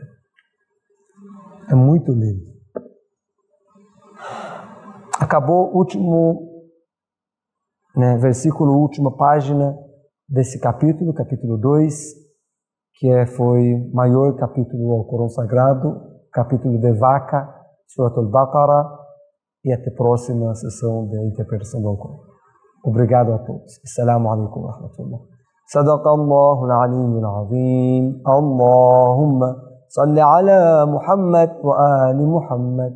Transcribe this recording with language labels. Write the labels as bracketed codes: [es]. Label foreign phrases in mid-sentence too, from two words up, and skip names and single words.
[pt] É muito lindo. Acabou o último versículo, última página desse capítulo, capítulo 2, que foi o maior capítulo ao Corão Sagrado, capítulo de Vaca, Surat al-Baqarah, e até a próxima sessão de interpretação do Corão. Obrigado a todos. [ar] السلام عليكم ورحمة الله. صدق الله العلي العظيم. اللهم صل على محمد وآل محمد.